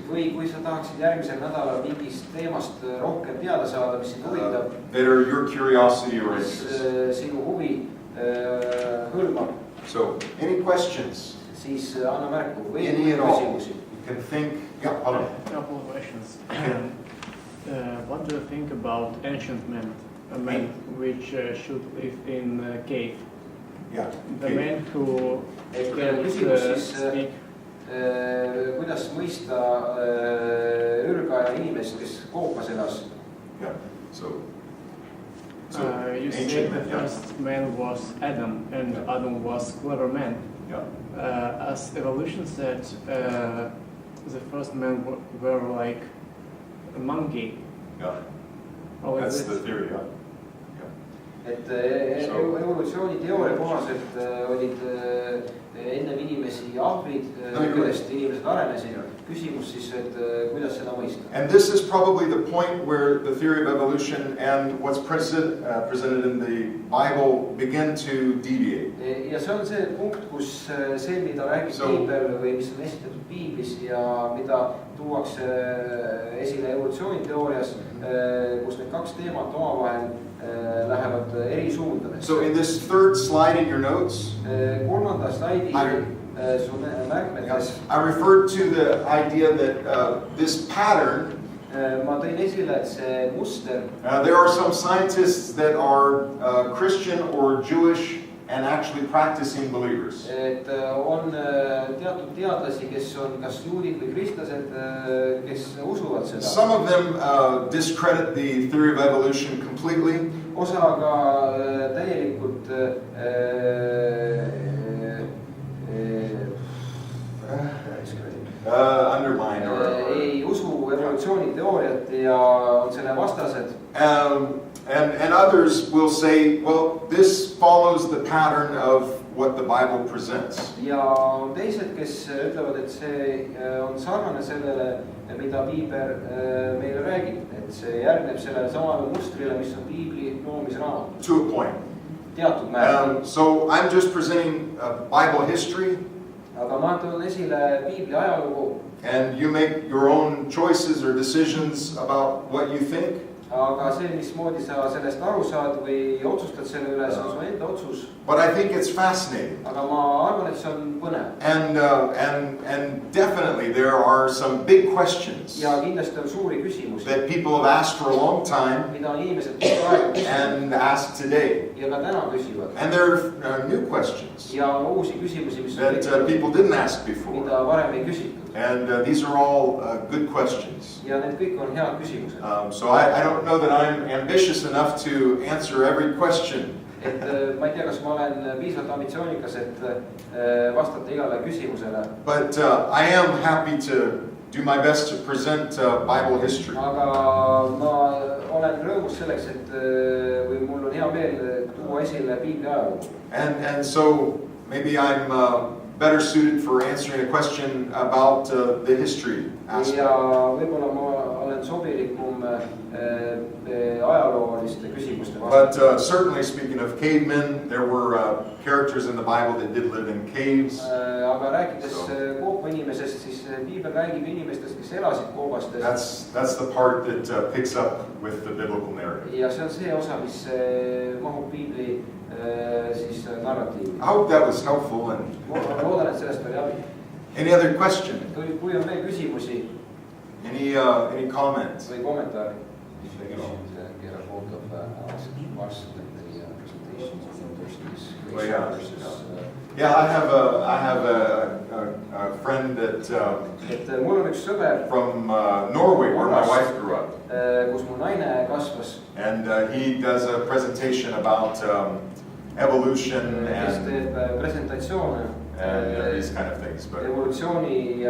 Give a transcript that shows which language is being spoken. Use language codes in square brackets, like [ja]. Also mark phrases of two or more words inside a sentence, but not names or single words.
[et] Või kui sa tahaksid järgmisel nädalal mingist teemast rohkem teada saada, mis sind huvitab, [en] That are your curiosity or [et] mis [en] interest. [et] sinu huvi hõlmab, [en] So, any questions? [et] siis anna märku või [en] Any at all? [et] küsimusi. [en] You can think, yeah, hold on. A couple of questions. What do you think about ancient men? Men which should live in a cave. Yeah. The men who can't [et] Küsimus siis, [en] speak. [et] kuidas mõista ürgaja inimest, kes koopas elas. [en] Yeah. So You ancient said men, the yeah. first man was Adam, and Yeah. Adam was clever man. Yeah. As evolution said, the first men were like a monkey. Yeah. How is That's it? the theory, yeah. [et] Et evolutsiooniteooria kohaselt olid ennem inimesi ahvid, kellest inimesed arenesid. Küsimus siis, et kuidas seda mõista. [en] And this is probably the point where the theory of evolution and what's presented in the Bible begin to deviate. [et] Ja see on see punkt, kus see, mida räägib Piibel või mis on esitatud Piiblis ja mida tuuakse esile evolutsiooniteoorias, kus need kaks teemat omavahel lähevad eri suundades. [en] So in this third slide in your notes, [et] Kolmanda slaidi su märkmetes [en] I referred to the idea that this pattern, [et] ma tõin esile, et see muster, [en] there are some scientists that are Christian or Jewish and actually practicing believers. [et] et on teatud teadlasi, kes on kas juudid või kristlased, kes usuvad seda. [en] Some of them discredit the theory of evolution completely. [et] Osa aga täielikult [en] Undermine or [et] ei usu evolutsiooniteooriat ja on selle vastased. [en] And others will say, well, this follows the pattern of what the Bible presents. [et] Ja on teised, kes ütlevad, et see on sarnane sellele, mida Piibel meile räägib, et see järgneb sellele samale mustrile, mis on Piibli loomisraamat. [en] To a point. [et] Teatud määral. [en] So I'm just presenting Bible history. [et] Aga ma toon esile Piibli ajalugu. [en] And you make your own choices or decisions about what you think. [et] Aga see, mismoodi sa sellest aru saad või otsustad selle üle, see on su enda otsus. [en] But I think it's fascinating. [et] Aga ma arvan, et see on põnev. [en] And definitely there are some big questions [et] Ja kindlasti on suuri küsimusi, [en] that people have asked for a long time [et] mida on inimesed praegu küsinud [en] and ask today. [et] ja ka täna küsivad. [en] And there are new questions [et] Ja on uusi küsimusi, mis on [en] that people didn't ask before. [et] mida varem ei küsitud. [en] And these are all good questions. [et] Ja need kõik on head küsimused. [en] So I don't know that I'm ambitious enough to answer every question. [et] Et ma ei tea, kas ma olen piisavalt ambitsioonikas, et vastata igale küsimusele. [en] But I am happy to do my best to present Bible history. [et] Aga ma olen rõõmus selleks, et või mul on hea meel tuua esile Piibli ajalugu. [en] And so maybe I'm better suited for answering a question about the history aspect. [et] Ja võib-olla ma olen sobilikum ajalooliste küsimuste [en] But [et] vastata. [en] certainly speaking of cavemen, there were characters in the Bible that did live in caves. [et] Aga rääkides koopa inimesest, siis Piibel räägib inimestest, kes elasid koobastes. [en] That's the part that picks up with the biblical narrative. [et] Ja see on see osa, mis mahub Piibli siis narratiivi. [en] I hope that was helpful. And [et] Ma loodan, et sellest oli abi. [en] any other question? [et] Kui on veel küsimusi [en] Any comments? [et] või kommentaari? [en] Get a hold of us the presentations. Well, yeah, I have a friend that [et] Et mul on üks sõber, [en] from Norway, where my wife grew up, [et] kus mu naine kasvas, [en] and he does a presentation about evolution [et] kes [en] and [et] teeb presentatsioone [en] these kind of things. But